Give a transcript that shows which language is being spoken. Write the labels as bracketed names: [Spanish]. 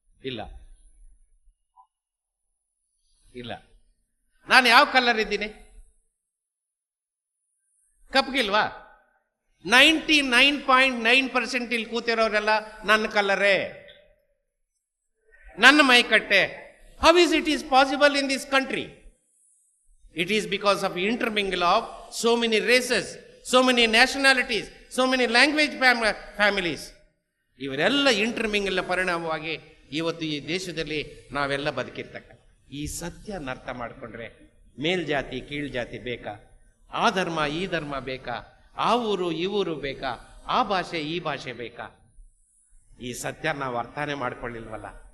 [Kannada] ಇಲ್ಲ ಇಲ್ಲ. ನಾನು ಯಾವ ಕಲರ್ ಇದ್ದೀನಿ? ಕಪ್ಪಗಿಲ್ವಾ? 99.9% ಇಲ್ಲಿ ಕೂತಿರೋರೆಲ್ಲ ನನ್ನ ಕಲರೇ, ನನ್ನ ಮೈಕಟ್ಟೆ. [English] How is it is possible in this country? It is because of intermingle of so many races, so many nationalities, so many language families. [Kannada] ಇವರೆಲ್ಲ ಇಂಟರ್ಮಿಂಗಲ್ನ ಪರಿಣಾಮವಾಗಿ ಇವತ್ತು ಈ ದೇಶದಲ್ಲಿ ನಾವೆಲ್ಲ ಬದುಕಿರ್ತಕ್ಕ. ಈ ಸತ್ಯನ ಅರ್ಥ ಮಾಡಿಕೊಂಡ್ರೆ ಮೇಲ್ಜಾತಿ ಕೀಳ್ಜಾತಿ ಬೇಕಾ? ಆ ಧರ್ಮ ಈ ಧರ್ಮ ಬೇಕಾ? ಆ ಊರು ಈ ಊರು ಬೇಕಾ? ಆ ಭಾಷೆ ಈ ಭಾಷೆ ಬೇಕಾ? ಈ ಸತ್ಯ ನಾವು ಅರ್ಥನೇ ಮಾಡ್ಕೊಳ್ಳಿಲ್ವಲ್ಲ.